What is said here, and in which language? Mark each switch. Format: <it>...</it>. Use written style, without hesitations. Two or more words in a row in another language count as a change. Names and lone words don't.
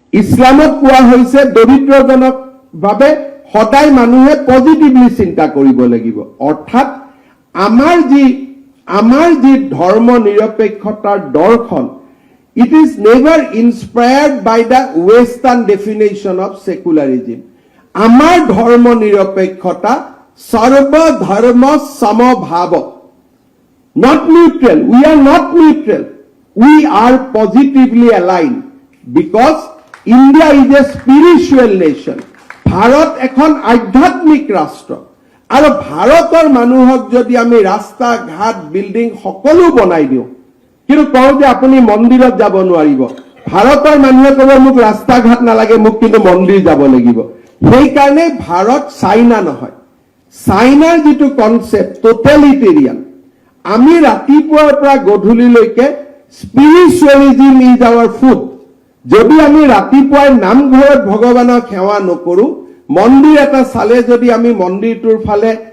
<as>ইছলামত কোৱা হৈছে দৰিদ্ৰজনক বাবে সদায় মানুহে পজিটিভলি চিন্তা কৰিব লাগিব অৰ্থাৎ আমাৰ যি ধৰ্ম নিৰপেক্ষতাৰ দৰ্শন</as> <en>it is never inspired by the western definition of secularism</en> <as>আমাৰ ধৰ্ম নিৰপেক্ষতা সৰ্ব ধৰ্ম সমভাৱ</as> <en>not neutral we are not neutral we are positively aligned because India is a spiritual nation</en> <as>ভাৰত এখন আধ্যাত্মিক ৰাষ্ট্ৰ আৰু ভাৰতৰ মানুহক যদি আমি ৰাস্তা ঘাট বিল্ডিং সকলো বনাই দিওঁ কিন্তু কওঁ যে আপুনি মন্দিৰত যাব নোৱাৰিব ভাৰতৰ মানুহে ক'ব মোক ৰাস্তা ঘাট নালাগে মোক কিন্তু মন্দিৰ যাব লাগিব সেই কাৰণে ভাৰত চাইনা নহয় চাইনাৰ যেটো কনসেপ্ট টোটালিটেৰিয়ান আমি ৰাতিপুৱাৰ পৰা গধূলিলৈকে</as> <en>spiritualism is our food</en> <as>যদি আমি ৰাতিপুৱাৰ নামঘৰত ভগৱানক সেৱা নকৰো মন্দিৰ এটা চালে যদি আমি মন্দিৰটোৰ ফালে</as>